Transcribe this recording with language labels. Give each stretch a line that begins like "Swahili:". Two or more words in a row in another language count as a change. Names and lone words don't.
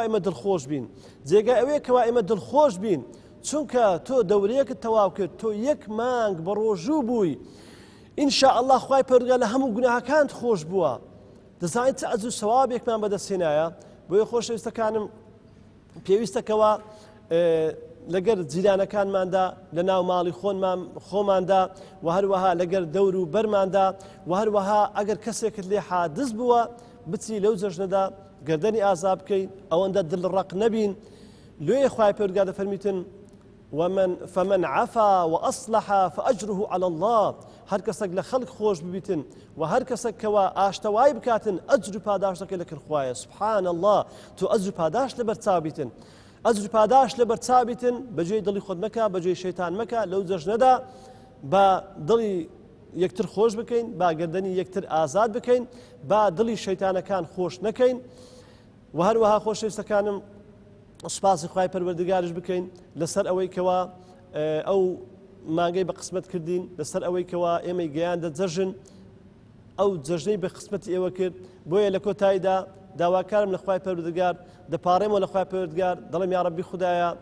Central Kurdish: ئێمە دڵخۆش بین جێگای ئەوەیە کەوا ئێمە دڵخۆش بین چونکە تۆ دەورەیەکت تەواو کرد تۆ یەک مانگ بە ڕۆژوو بووی
Arabic: ئینشاء الله
Central Kurdish: خوای پەروەردگار لە هەموو گوناهەکانت خۆش بووە دەزانیت چ ئەجر و سەوابێکمان بەدەستهێنایە بۆیە خۆشەویستەکانم پێویستەکەوە لەگەر جیرانەکانماندا لە ناو ماڵی خۆماندا و هەروەها لەگەر دەور و بەرماندا و هەروەها ئەگەر کەسێکت لێ حادث بووە بچی لەو جەژنەدا گەردەنی ئازا بکەین ئەوەندە دڵڕەق نەبین لێ خوای پەروەردگار دەفەرمیتن
Arabic: فمن عفا وأصلح فأجره على
Central Kurdish: الله هەر کەسێک لە خەڵک خۆش ببیتن و هەر کەسێک کەوا ئاشتەوای بکاتن ئەجر و پاداش دەکەی لەکرد خوایە
Arabic: سبحان الله
Central Kurdish: تۆ ئەجر و پاداش لەبەرچاو بیتن ئەجر و پاداش لەبەرچاو بیتن بەجێی دڵی خۆت مەکە بەجێی شەیتان مەکە لەو جەژنەدا بە دڵی یەکتر خۆش بکەین با گەردەنی یەکتر ئازاد بکەین با دڵی شەیتانەکان خۆش نەکەین و هەروەها خۆشەویستەکانم سوپاسی خوای پەروەردگاریش بکەین لەسەر ئەوەی کەوا ئەو مانگەی بە قسمەت کردین لەسەر ئەوەی کەوا ئێمەی گەیاندە جەژن ئەو جەژنەی بە قسمەتی ئێوە کرد بۆیە لە کۆتاییدا داواکارم لە خوای پەروەردگار دەپاڕێمەوە لە خوای پەروەردگار دەڵێم
Arabic: یا ڕەبی
Central Kurdish: خودایە